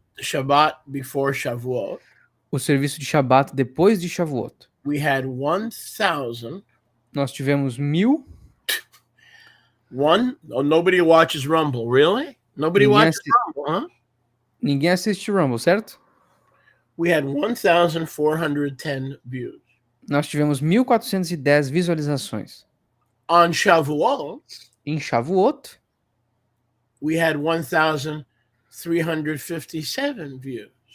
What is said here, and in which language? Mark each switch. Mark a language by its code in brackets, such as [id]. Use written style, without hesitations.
[en] the Shabbat before Shavuot, [pt] o serviço de Shabbat depois de Shavuot. [en] we had 1,000. [pt] Nós tivemos 1.000. [en] Nobody watches Rumble, really? Nobody watches Rumble, huh? [pt] Ninguém assiste Rumble, certo? [en] We had 1,410 views. [pt] Nós tivemos 1.410 visualizações. [en] On Shavuot, [pt] em Shavuot, [en] we had 1,357 views.